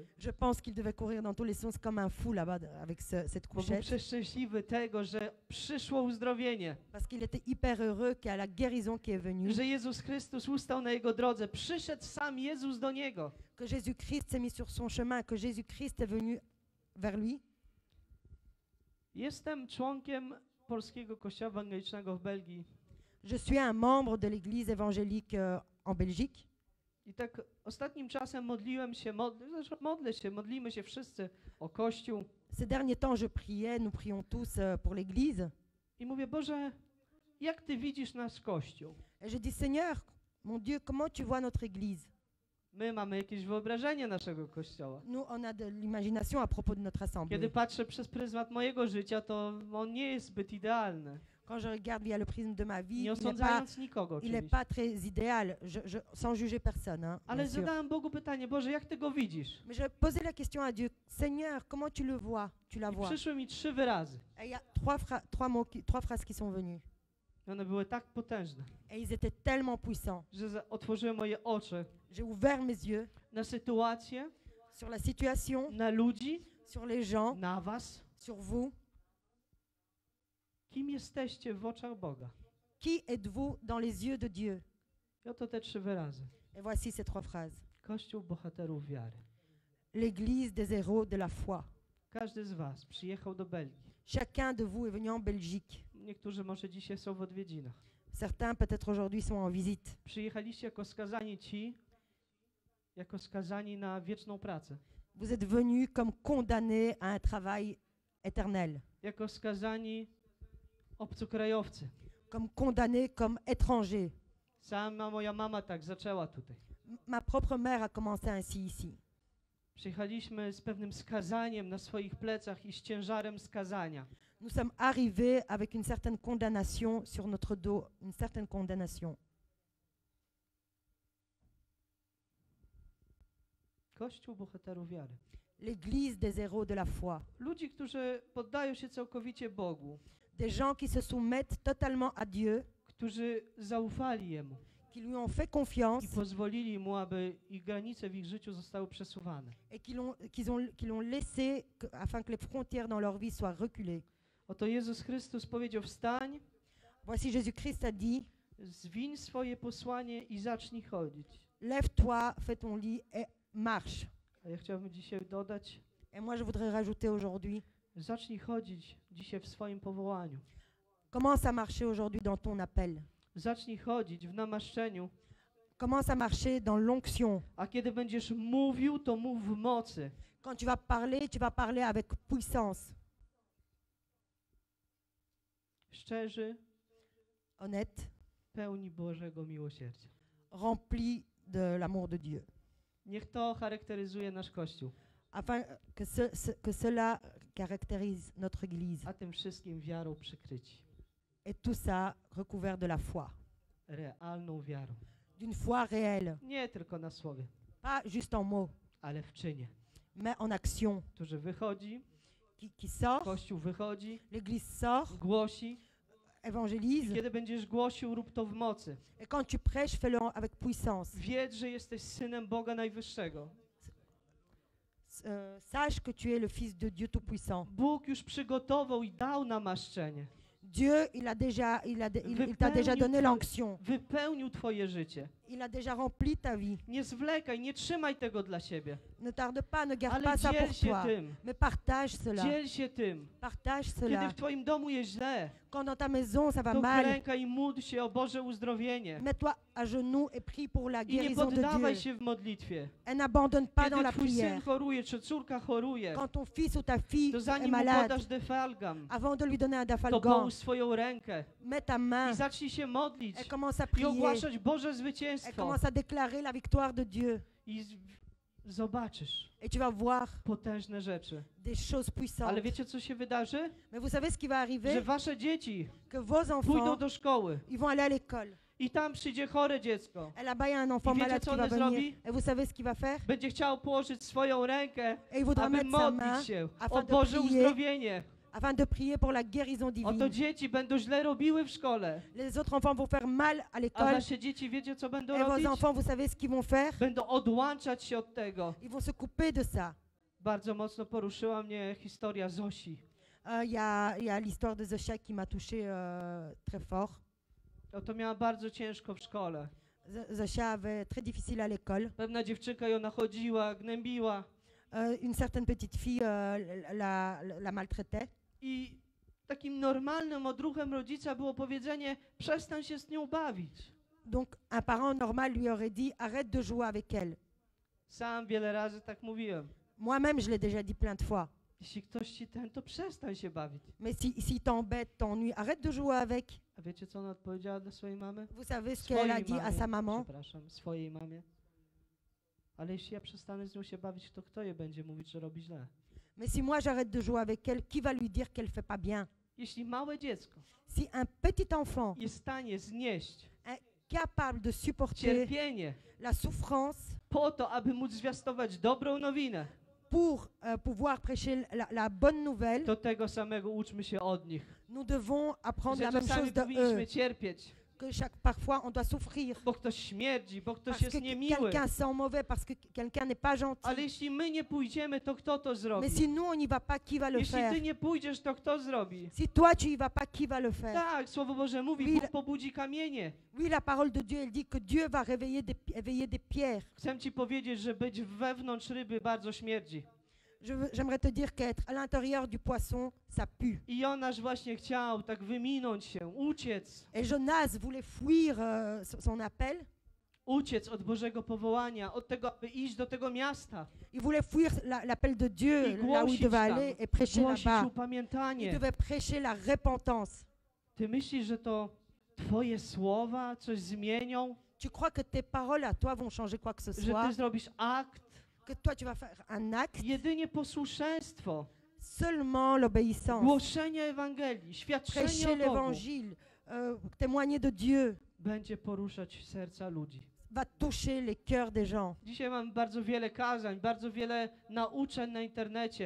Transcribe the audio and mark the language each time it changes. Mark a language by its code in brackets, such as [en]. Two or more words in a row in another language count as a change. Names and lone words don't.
[fr] Je pense qu'il devait courir dans tous les sens comme un fou là-bas avec cette [pl] Bo był [fr] couchette. [pl] przeszczęśliwy tego, że przyszło uzdrowienie. [fr] Parce qu'il était hyper heureux qu'il y a la guérison qui est venue. [pl] Że Jezus Chrystus ustał na jego drodze. Przyszedł sam Jezus do niego. [fr] Que Jésus-Christ s'est mis sur son chemin, que Jésus-Christ est venu vers lui. [pl] Jestem członkiem Polskiego Kościoła Ewangelicznego w Belgii. [fr] Je suis un membre de l'église évangélique en Belgique. [pl] I tak ostatnim czasem modlimy się wszyscy o Kościół. [fr] Ces derniers temps, je priais, nous prions tous pour l'église. [pl] I mówię, Boże, jak Ty widzisz nasz Kościół? [fr] Et je dis, Seigneur, mon Dieu, comment tu vois notre église? [pl] My mamy jakieś wyobrażenie naszego Kościoła. [fr] Nous, on a de l'imagination à propos de notre assemblée. [pl] Kiedy patrzę przez pryzmat mojego życia, to on nie jest zbyt idealny. [fr] Quand je regarde via le prisme de ma vie, [pl] Nie [fr] il n'est [pl] osądzając nikogo [fr] il est [pl] oczywiście. [fr] pas très idéal, sans juger personne. Hein, [pl] Ale [fr] bien sûr. [pl] zadałem Bogu pytanie, Boże, jak Ty go widzisz? [fr] Mais je posais la question à Dieu, Seigneur, comment tu le vois? Tu la [pl] I [fr] vois? [pl] przyszły mi 3 wyrazy. [fr] Et il y a trois phrases qui sont venues. [pl] I one były tak potężne, [fr] Et ils étaient tellement puissants. [pl] że otworzyły moje oczy [fr] J'ai ouvert mes yeux [pl] na sytuację, [fr] sur la situation, [pl] na ludzi, [fr] sur les gens, [pl] na Was. [fr] sur vous. [pl] Kim jesteście w oczach Boga? [fr] Qui êtes-vous dans les yeux de Dieu? [pl] I oto te 3 wyrazy. [fr] Et voici ces trois phrases. [pl] Kościół bohaterów wiary. [fr] L'église des héros de la foi. [pl] Każdy z Was przyjechał do Belgii. [fr] Chacun de vous est venu en Belgique. [pl] Niektórzy może dzisiaj są w odwiedzinach. [fr] Certains peut-être aujourd'hui sont en visite. [pl] Przyjechaliście jako skazani na wieczną pracę. [fr] Vous êtes venus comme condamnés à un travail éternel, [pl] Jako skazani obcokrajowcy. [fr] comme condamnés comme étrangers. [pl] Sama moja mama tak zaczęła tutaj. [fr] Ma propre mère a commencé ainsi ici. [pl] Przyjechaliśmy z pewnym skazaniem na swoich plecach i z ciężarem skazania. [fr] Nous sommes arrivés avec une certaine condamnation sur notre dos, une certaine condamnation. [pl] Kościół bohaterów wiary. [fr] L'église des héros de la foi. [pl] Ludzi, którzy poddają się całkowicie Bogu, [fr] Des gens qui se soumettent totalement à Dieu, [pl] którzy zaufali Jemu [fr] qui lui ont fait confiance [pl] i pozwolili Mu, aby ich granice w ich życiu zostały przesuwane. [fr] et qui l'ont laissé afin que les frontières dans leur vie soient reculées. [pl] Oto Jezus Chrystus powiedział, wstań, [fr] Voici Jésus-Christ a dit, [pl] zwiń swoje posłanie i zacznij chodzić. [fr] lève-toi, fais ton lit et marche. [pl] A ja chciałbym dzisiaj dodać, [fr] Et moi, je voudrais rajouter aujourd'hui, [pl] Zacznij chodzić dzisiaj w swoim powołaniu. [fr] Commence à marcher aujourd'hui dans ton appel. [pl] Zacznij chodzić w namaszczeniu, [fr] Commence à marcher dans l'onction. [pl] a kiedy będziesz mówił, to mów w mocy. [fr] Quand tu vas parler avec puissance. [pl] Szczerzy, [fr] Honnête, [pl] pełni Bożego miłosierdzia. [fr] rempli de l'amour de Dieu. [pl] Niech to charakteryzuje nasz Kościół, [fr] Afin que cela caractérise notre Église. [pl] a tym wszystkim wiarą przykryci. [fr] Et tout ça recouvert de la foi. [pl] Realną wiarą. [fr] D'une foi réelle. [pl] Nie tylko na słowie, [fr] Pas juste en mots, [pl] ale w czynie. [fr] mais en action. [pl] Który wychodzi, [fr] Qui sort, [pl] Kościół wychodzi, [fr] l'Église sort, [pl] głosi. I [fr] évangélise. [pl] kiedy będziesz głosił, rób to w mocy. [fr] Et quand tu prêches, fais-le avec puissance. [pl] Wiedz, że jesteś synem Boga Najwyższego. [fr] Sache que tu es le Fils de Dieu Tout-Puissant. [pl] Bóg już przygotował i dał namaszczenie. [fr] Dieu, il t'a déjà donné l'onction. [pl] Wypełnił twoje życie. [fr] Il a déjà rempli ta vie. [pl] Nie zwlekaj, nie trzymaj tego dla siebie. [fr] Ne tarde pas, ne garde [pl] Ale [fr] pas ça [pl] dziel [fr] pour [pl] się [fr] toi. [pl] tym. [fr] Mais partage cela. [pl] Dziel się tym. [fr] Partage [pl] Kiedy [fr] cela. [pl] w twoim domu jest źle, [fr] Quand dans ta maison ça va [pl] to [fr] mal, [pl] klękaj i módl się o Boże uzdrowienie. [fr] mets-toi à genoux et prie pour la [pl] I nie [fr] guérison de [pl] poddawaj [fr] Dieu. [pl] się w modlitwie. [fr] Et n'abandonne pas dans [pl] Kiedy [fr] la [pl] twój syn [fr] prière. [pl] choruje, czy córka choruje, [fr] Quand ton fils ou ta fille [pl] to [fr] est [pl] zanim mu [fr] malade, [pl] podasz defalgam, [fr] avant de lui donner un [pl] to [fr] dafalgan, [pl] połóż swoją rękę [fr] mets ta main [pl] i zacznij się modlić [fr] et commence à [pl] i [fr] prier. [pl] ogłaszać Boże [fr] Et [pl] zwycięstwo. [fr] commence à déclarer la victoire de Dieu. [pl] I zobaczysz [fr] Et tu vas voir [pl] potężne rzeczy. [fr] des choses puissantes. [pl] Ale wiecie, co się wydarzy? [fr] Mais vous savez ce qui va [pl] Że [fr] arriver? [pl] wasze dzieci [fr] Que vos [pl] pójdą [fr] enfants, [pl] do szkoły [fr] ils vont aller à l'école. [pl] i tam przyjdzie chore dziecko. [fr] Et là-bas, il y a un enfant [pl] I wiecie, [fr] malade [pl] co [fr] qui va [pl] one [fr] venir. [pl] zrobi? [fr] Et vous savez ce qu'il va faire? [pl] Będzie chciał położyć swoją rękę, [fr] Et il voudra [pl] aby [fr] mettre sa main [pl] modlić się [fr] afin [pl] o [fr] de [pl] Boże [fr] prier, [pl] uzdrowienie. [fr] afin de prier pour la guérison [pl] Oto [fr] divine. [pl] dzieci będą źle robiły w szkole, [fr] Les autres enfants vont faire mal à [pl] a [fr] l'école. [pl] wasze dzieci wiecie, co będą [fr] Et vos [pl] robić? [fr] enfants, vous savez ce qu'ils vont faire? [pl] Będą odłączać się od tego. [fr] Ils vont se couper de ça. [pl] Bardzo mocno poruszyła mnie historia Zosi. [fr] Il y a l'histoire de Zosia qui m'a touché très fort. [pl] Oto miała bardzo ciężko w szkole. [fr] Zosia avait très difficile à l'école. [pl] Pewna dziewczynka ją nachodziła, gnębiła [fr] Une certaine petite fille la maltraitait. [pl] i takim normalnym odruchem rodzica było powiedzenie: przestań się z nią bawić. [fr] Donc un parent normal lui aurait dit arrête de jouer avec elle. [pl] Sam wiele razy tak mówiłem. [fr] Moi-même, je l'ai déjà dit plein de fois. [pl] Jeśli ktoś ci to przestań się bawić. [fr] Mais si t'embête, t'ennuie, arrête de jouer avec. [pl] A wiecie, co ona odpowiedziała dla swojej mamy? [fr] Vous savez ce qu'elle a dit à sa maman? [pl] Przepraszam, swojej mamie. Ale jeśli ja przestanę z nią się bawić, to kto je będzie mówić, że robi źle? [fr] Mais si moi j'arrête de jouer avec elle, qui va lui dire qu'elle fait pas bien? [pl] Jeśli małe dziecko [fr] Si un petit enfant [pl] jest w stanie znieść [fr] capable de supporter [pl] cierpienie [fr] la souffrance [pl] po to, aby móc zwiastować dobrą nowinę, [fr] pour pouvoir prêcher la bonne nouvelle, [pl] to tego samego uczmy się od nich. [fr] nous devons apprendre [pl] Że [fr] la même [pl] czasami [fr] chose de [pl] powinniśmy [fr] eux. [pl] cierpieć, [fr] Que parfois on doit souffrir [pl] bo ktoś śmierdzi, bo ktoś [fr] parce [pl] jest [fr] que [pl] niemiły. [fr] quelqu'un sent mauvais, parce que quelqu'un n'est pas gentil. [pl] Ale jeśli my nie pójdziemy, to kto to zrobi? [fr] Mais si nous on n'y va pas, qui va le [pl] Jeśli [fr] faire? [pl] ty nie pójdziesz, to kto zrobi? [fr] Si toi tu y vas pas, qui va le faire? [pl] Tak, Słowo Boże mówi, [fr] Oui, [pl] Bóg pobudzi kamienie. [fr] Oui, la parole de Dieu, elle dit que Dieu va éveiller des pierres. [pl] Chcę ci powiedzieć, że być wewnątrz ryby bardzo śmierdzi. [fr] J'aimerais te dire qu'être à l'intérieur du poisson, ça pue. [pl] I Jonasz właśnie chciał tak wyminąć się, uciec. [fr] Et Jonas voulait fuir son appel. [pl] Uciec od Bożego powołania, od tego, aby iść do tego miasta. [fr] Il voulait fuir l'appel de Dieu, [pl] I [fr] là où il [pl] głosić [fr] devait [pl] tam, [fr] aller et prêcher [pl] głosić [fr] là-bas. Il [pl] upamiętanie. [fr] devait prêcher la repentance. [pl] Ty myślisz, że to twoje słowa coś zmienią? [fr] Tu crois que tes paroles à toi vont changer quoi que ce [pl] Że ty [fr] soit? [pl] zrobisz akt? [fr] Que toi tu vas faire un acte? [pl] Jedynie posłuszeństwo, [fr] Seulement l'obéissance. [pl] głoszenie Ewangelii, świadczenie [fr] Prêcher [pl] o Bogu [fr] l'évangile, témoigner de Dieu, [pl] będzie poruszać serca ludzi. [fr] va toucher les cœurs des gens. [pl] Dzisiaj mam bardzo wiele kazań, bardzo wiele nauczeń na internecie.